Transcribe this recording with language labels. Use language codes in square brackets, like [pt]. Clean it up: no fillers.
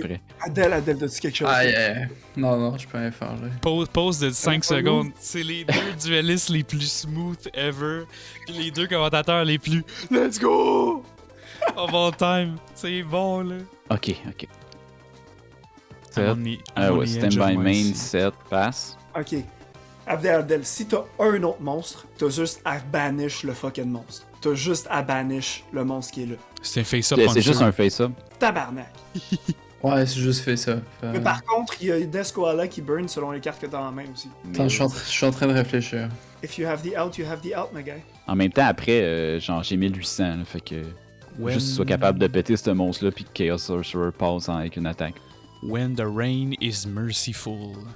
[fr] d'après. Adèle, t'as-tu quelque chose? Aïe. Non, je peux rien faire là. Pause de 5 pas secondes. C'est les deux duellistes les plus [en] smooth ever. [fr] Puis les deux commentateurs les plus [en] Let's go! Of all time. [fr] C'est bon, là. Ok. 7. Ouais, stand by main, 7, pass. Ok. Abdel, si t'as un autre monstre, t'as juste à banish le fucking monstre. T'as juste à banish le monstre qui est là. C'est un face-up. C'est juste un face-up. Tabarnak. Ouais, c'est juste fait ça. Mais par contre, il y a Death Koala qui burn selon les cartes que t'as en main aussi. Attends, je suis en train de réfléchir. [en] If you have the out, you have the out, my guy. [fr] En même temps, après, genre, j'ai 1800, là, fait que... [en] When- [fr] Juste sois capable de péter ce monstre-là, puis que Chaos Sorcerer passe avec une attaque. [en] When the rain is merciful.